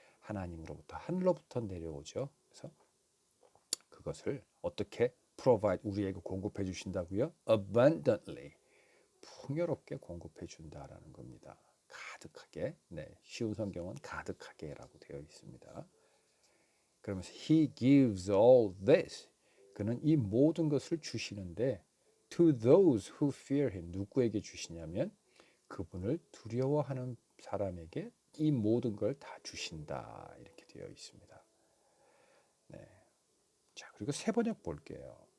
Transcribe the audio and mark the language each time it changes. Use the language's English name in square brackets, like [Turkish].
[Korean] 하나님으로부터, 하늘로부터 내려오죠. 그래서 그것을 어떻게 provide, 우리에게 공급해 주신다고요? abundantly, 풍요롭게 공급해 준다라는 겁니다. 가득하게. 네, 쉬운 성경은 가득하게라고 되어 있습니다. 그러면서 [English] He gives all this. [Korean] 그는 이 모든 것을 주시는데 [English] to those who fear Him. [Korean] 누구에게 주시냐면 그분을 두려워하는 사람에게 이 모든 걸 다 주신다. 이렇게 되어 있습니다. 네. 자, 그리고 세 번역 볼게요.